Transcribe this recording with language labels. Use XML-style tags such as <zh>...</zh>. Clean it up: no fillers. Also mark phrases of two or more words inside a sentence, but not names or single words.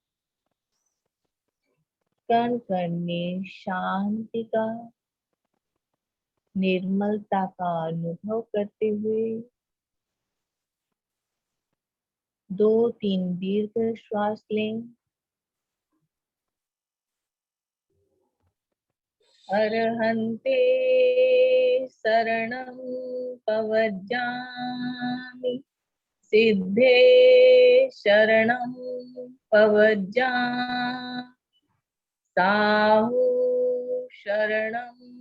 <hi>कण कण में शांति का, निर्मलता का अनुभव करते हुए 2-3 दीर्घ श्वास लें।</hi> <pra>अर्हन्ते शरणं पवज्जामि, सिद्धे शरणं पवज्जामि, साहु शरणं</pra>